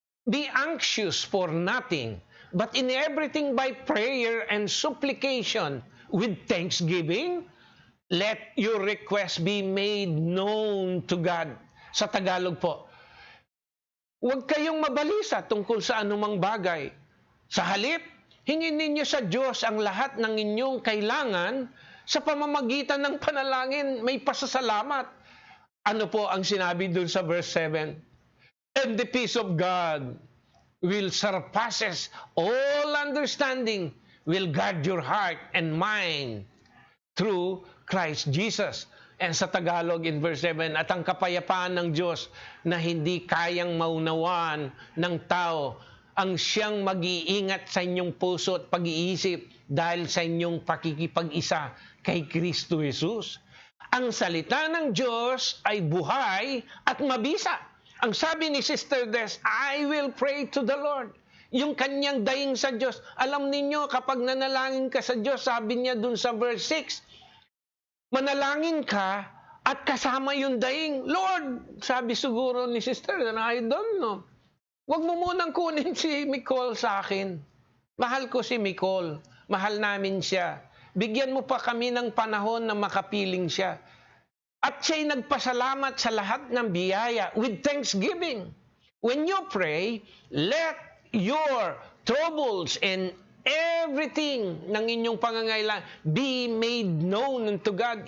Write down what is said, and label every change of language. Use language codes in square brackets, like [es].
[en] Be anxious for nothing, but in everything by prayer and supplication, with thanksgiving, let your request be made known to God. [tl] Sa Tagalog po, huwag kayong mabalisa tungkol sa anumang bagay. Sa halip, hingin ninyo sa Diyos ang lahat ng inyong kailangan sa pamamagitan ng panalangin, may pasasalamat. Ano po ang sinabi dun sa verse 7? [en] And the peace of God will surpasses all understanding, will guard your heart and mind through Christ Jesus. [tl] And sa Tagalog in verse 7, at ang kapayapaan ng Diyos na hindi kayang maunawaan ng tao, ang siyang mag-iingat sa inyong puso at pag-iisip dahil sa inyong pakikipag-isa kay Kristo Jesus. Ang salita ng Diyos ay buhay at mabisa. Ang sabi ni [en] Sister Des, I will pray to the Lord. [tl] Yung kanyang daing sa Diyos. Alam ninyo, kapag nanalangin ka sa Diyos, sabi niya dun sa verse 6, manalangin ka at kasama yung daing. [en] Lord, [tl] sabi siguro ni [en] Sister, I don't know. [tl] Huwag mo munang kunin si Nicole sa akin. Mahal ko si Nicole. Mahal namin siya. Bigyan mo pa kami ng panahon na makapiling siya. At siya'y nagpasalamat sa lahat ng biyaya [en] with thanksgiving. When you pray, let your troubles and everything [tl] ng inyong pangangailangan [en] be made known unto God.